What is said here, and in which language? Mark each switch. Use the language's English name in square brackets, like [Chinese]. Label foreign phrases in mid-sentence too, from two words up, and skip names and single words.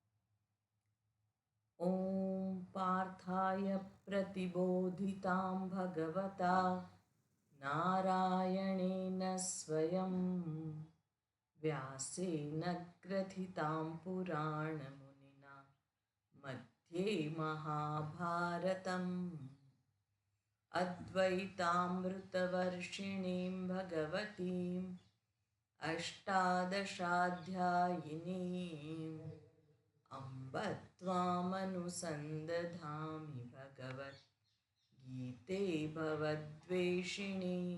[Sanskrit] ओम पार्थाय प्रतिबोधिताम भगवता नारायणेन स्वयं व्यासेन ग्रथिताम पुराणमुनिना मध्ये महाभारतम् अद्वैतामृतवर्षिणीं भगवतीम् अष्टादशाध्यायिनीम् अम्ब त्वामनुसन्दधामि भगवद्गीते भवद्वेषिणी